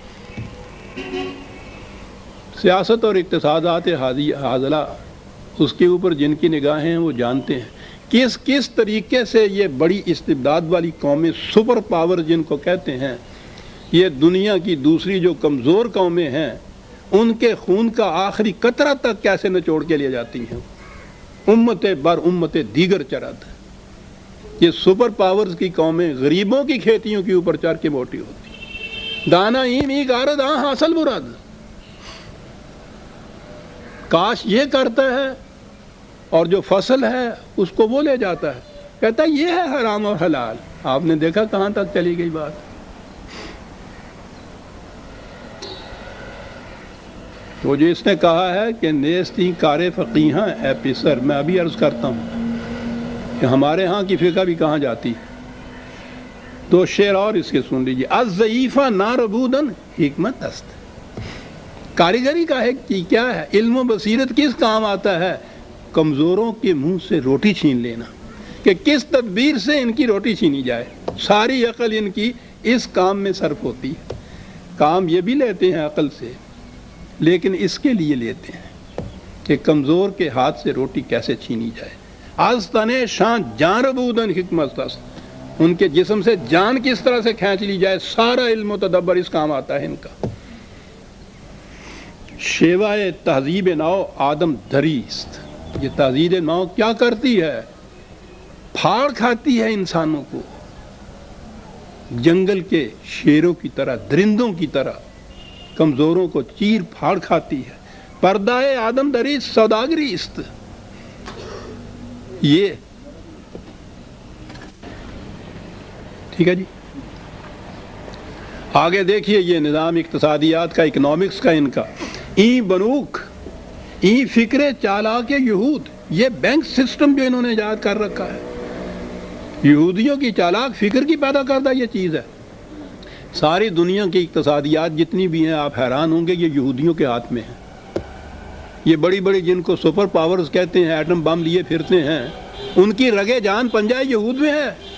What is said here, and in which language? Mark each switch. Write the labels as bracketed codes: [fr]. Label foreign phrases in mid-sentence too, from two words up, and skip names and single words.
[ur] سیاست اور اقتصادات حاضلہ اس کے اوپر جن کی نگاہیں ہیں وہ جانتے ہیں کس طریقے سے یہ بڑی استبداد والی قومیں، [en] super power [ur] جن کو کہتے ہیں، یہ دنیا کی دوسری جو کمزور قومیں ہیں ان کے خون کا آخری قطرہ تک کیسے نچوڑ کے لے جاتی ہیں. [fa] امت بر امت دیگر چرد. [ur] یہ [en] super powers [ur] کی قومیں غریبوں کی کھیتیوں کے اوپر چڑھ کے موٹی ہوتی. [fa] دانا ایمی کارد آن حاصل برد. [ur] کاش یہ کرتا ہے اور جو فصل ہے اس کو وہ لے جاتا ہے، کہتا ہے یہ ہے حرام اور حلال. آپ نے دیکھا کہاں تک چلی گئی بات. وہ جو اس نے کہا ہے کہ [fa] نیستی کار فقیہاں اے پسر، [ur] میں ابھی عرض کرتا ہوں کہ ہمارے ہاں کی فقہ بھی کہاں جاتی. دو شعر اور اس کے سن لیجیے. [fa] از ضعیفہ ناربودن حکمت است. [ur] کاریگری کا ہے کہ کیا ہے، علم و بصیرت کس کام آتا ہے؟ کمزوروں کے منہ سے روٹی چھین لینا، کہ کس تدبیر سے ان کی روٹی چھینی جائے. ساری عقل ان کی اس کام میں صرف ہوتی ہے. کام یہ بھی لیتے ہیں عقل سے، لیکن اس کے لیے لیتے ہیں کہ کمزور کے ہاتھ سے روٹی کیسے چھینی جائے. [fa] از تنے شان جان ربودن حکمت است. [ur] ان کے جسم سے جان کس طرح سے کھینچ لی جائے، سارا علم و تدبر اس کام آتا ہے ان کا. [fa] شیوائے تہذیب نو آدم دریست. [ur] یہ تہذیب نو کیا کرتی ہے؟ پھاڑ کھاتی ہے انسانوں کو، جنگل کے شیروں کی طرح، درندوں کی طرح کمزوروں کو چیر پھاڑ کھاتی ہے. [fa] پردہ آدم دریست سوداگری است. [ur] یہ ٹھیک ہے جی. آگے دیکھیے یہ نظام اقتصادیات کا، اکنامکس کا ان کا. [fa] ای بنوک ای فکر چالاک یہود، [ur] یہ [en] bank system [ur] جو انہوں نے ایجاد کر رکھا ہے، یہودیوں کی چالاک فکر کی پیدا کردہ یہ چیز ہے۔ ساری دنیا کی اقتصادیات جتنی بھی ہیں آپ حیران ہوں گے یہ یہودیوں کے ہاتھ میں ہیں۔ یہ بڑی بڑی جن کو [en] super powers [ur] کہتے ہیں، ایٹم بم لیے پھرتے ہیں، ان کی رگے جان پنجہ یہود میں ہے۔